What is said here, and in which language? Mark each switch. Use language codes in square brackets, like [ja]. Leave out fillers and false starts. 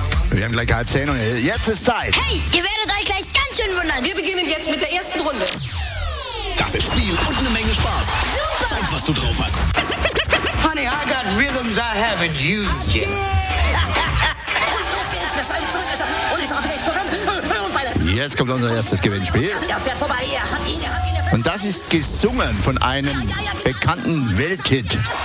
[de] Wir haben gleich 9:30 und jetzt ist Zeit. Hey, ihr werdet euch gleich ganz schön wundern. Wir beginnen jetzt mit der ersten Runde. Das ist Spiel und eine Menge Spaß. Super. Zeig, was du drauf hast. [en] Honey, I got rhythms I haven't used yet. [de] Jetzt kommt unser erstes Gewinnspiel. Und das ist gesungen von einem bekannten Welthit.